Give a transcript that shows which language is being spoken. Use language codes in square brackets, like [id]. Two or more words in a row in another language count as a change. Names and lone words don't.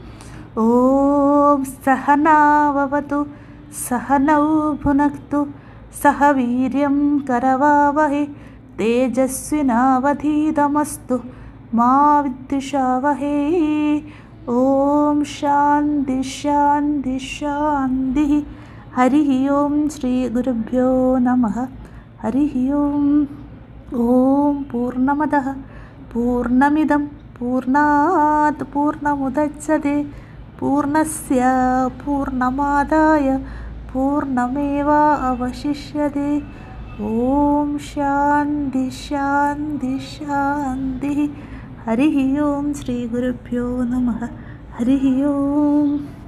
[sa] ഓം സഹനാവവതു സഹനൗ ഭുനക്തു സഹ വീര്യം കരവാവഹൈ തേജസ്വിനാവധീതമസ്തു മാ വിദ്വിഷാവഹൈ. ഓം ശാന്തി ശാന്തി ശാന്തി. ഹരി ഓം ശ്രീ ഗുരുഭ്യോ നമഃ. ഹരി ഓം. ഓം പൂർണ്ണമദഃ പൂർണ്ണമിദം പൂർണ്ണാത് പൂർണ്ണമുദച്യതേ പൂർണ്ണസ്യ പൂർണ്ണമാദായ പൂർണ്ണമേവാവശിഷ്യതേ. ഓം ശാന്തി ശാന്തി ശാന്തി. ഹരി ഓം ശ്രീ ഗുരുഭ്യോ നമഃ. ഹരി ഓം.